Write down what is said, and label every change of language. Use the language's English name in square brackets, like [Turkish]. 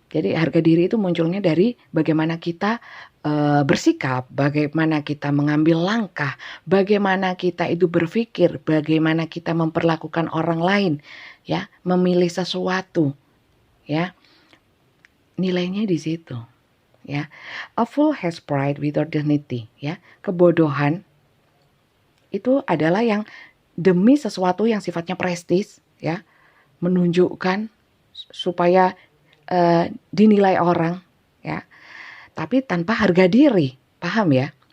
[Indonesian] Jadi harga diri itu munculnya dari bagaimana kita bersikap, bagaimana kita mengambil langkah, bagaimana kita itu berpikir, bagaimana kita memperlakukan orang lain, ya, memilih sesuatu, ya, nilainya di situ, ya. [English] A fool has pride without dignity, ya. [Indonesian] Kebodohan itu adalah yang demi sesuatu yang sifatnya prestis, ya, menunjukkan supaya dinilai orang, ya, tapi tanpa harga diri, paham ya?